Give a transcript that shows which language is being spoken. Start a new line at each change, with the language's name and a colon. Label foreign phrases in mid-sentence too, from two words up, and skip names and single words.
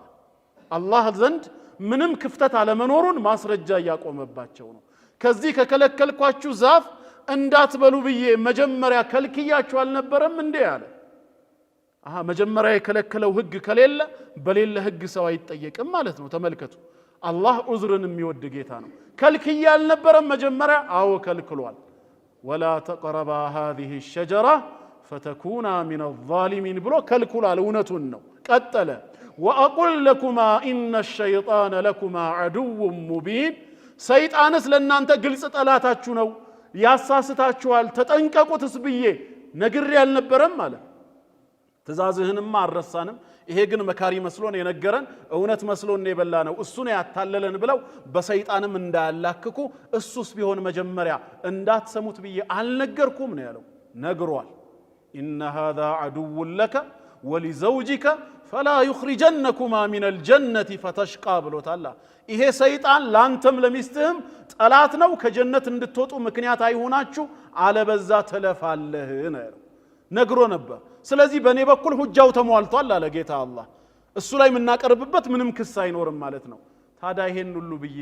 Amharic: አላህ ዘንድ ምንም ክፍተት አለመኖሩን ማስረጃ ያቆመባቸው ነው። ከዚህ ከከለከልኳችሁ ዛፍ እንዳትበሉ ብዬ መጀመሪያ ከልክያችሁ አልነበረም እንዴ አለ። መጀመሪያ የከለከለው ህግ ከሌለ በሌለ ህግ ሰው አይጠየቅም ማለት ነው። ተመልከቱ፣ አላህ ዑዝርን የሚወድ ጌታ ነው። ከልክያ አልነበረም መጀመሪያ? አዎ ከልክሏል።
Arabic: ولا تقربا هذه الشجرة فتكونا من الظالمين
Amharic: ብሎ ከልክሏል። እውነቱን ነው። ቀጠለ
Arabic: وأقول لكما إن الشيطان لكما عدو مبين።
Amharic: ሰይጣንስ ለእናንተ ግልጽ ጠላታችሁ ነው፣ ያሳስታችኋል፣ ተጠንቀቁትስ ብዬ ነግሬ አልነበረም ማለት። ትእዛዝህንማ አልረሳንም፣ ይሄ ግን መካሪ መስሎን የነገረን እውነት መስሎን የበላ ነው፣ እሱን ያታለለን ብለው በሰይጣንም እንዳያላክኩ እሱስ ቢሆን መጀመሪያ እንዳትሰሙት ብዬ አልነገርኩም ነው ያለው። ነግሯል።
Arabic: إن هذا عدو لك ولزوجك فلا يخرجنكما من الجنة فتشقى
Amharic: ብሎታል። ይሄ ሰይጣን ላንተም ለሚስትህም ጠላት ነው፣ ከጀነት እንድትወጡ ምክንያት አይሆናችሁ፣ አለበዛ ተለፋለህ ነው ነግሮ ነበር። ስለዚህ በእኔ በኩል ሁጃው ተሟልቷል አለ ጌታ አላህ። እሱ ላይ የምናቀርብበት ምንም ክስ አይኖርም ማለት ነው። ታዲያ ይሄን ሁሉ